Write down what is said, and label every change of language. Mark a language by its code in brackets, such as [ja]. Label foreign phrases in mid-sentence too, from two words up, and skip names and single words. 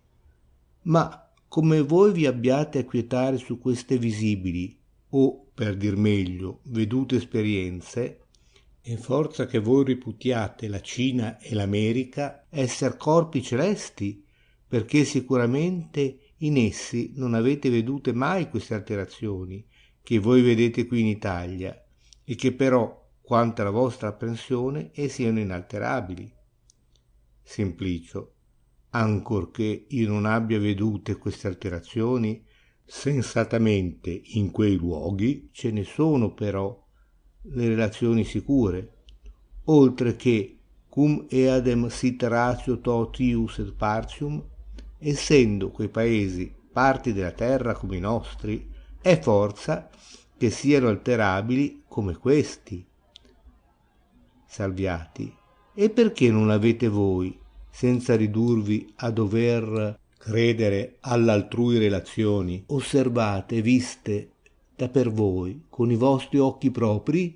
[it] Ma come voi vi abbiate a quietare su queste visibili, o per dir meglio, vedute esperienze, e forza che voi riputiate la Cina e l'America esser corpi celesti, perché sicuramente in essi non avete vedute mai queste alterazioni che voi vedete qui in Italia, e che però, quanto alla vostra apprensione, siano inalterabili. Simplicio. Ancorché io non abbia vedute queste alterazioni, sensatamente in quei luoghi ce ne sono però le relazioni sicure, oltre che [la] cum eadem sit ratio totius et partium, [it] essendo quei paesi parti della terra come i nostri, è forza che siano alterabili come questi. Salviati. E perché non avete voi, senza ridurvi a dover credere all'altrui relazioni, osservate e viste da per voi con i vostri occhi propri?